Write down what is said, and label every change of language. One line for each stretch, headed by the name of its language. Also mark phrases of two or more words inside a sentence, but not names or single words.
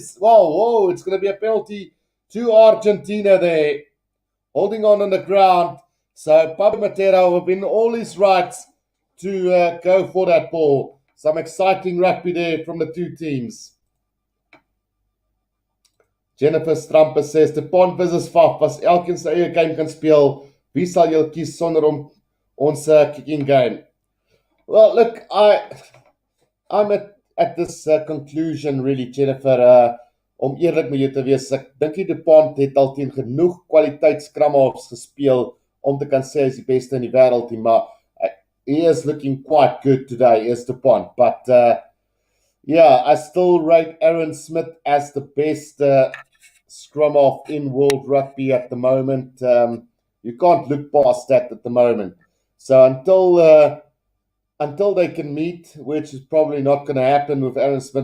English: Whoa, it's going to be a penalty to Argentina there. Holding on the ground. So Pablo Matera will win all his rights to go for that ball. Some exciting rugby there from the two teams.
Afrikaans: Jennifer Stramper says, Dupont versus Faf, as elkeen sy eie game kan speel, wie sal julle kies sonder ons
English: kicking game? Well, look, I'm at this conclusion, really, Jennifer.
Afrikaans: Om eerlik met jou te wees, ek dink die Dupont het al teen genoeg kwaliteit scrum-halves gespeel om te kan sê hy is die beste in die wêreld, maar
English: he is looking quite good today,
Afrikaans: is Dupont.
English: But yeah, I still rate Aaron Smith as the best scrum-half in world rugby at the moment. You can't look past that at the moment. So until they can meet, which is probably not going to happen with Aaron Smith.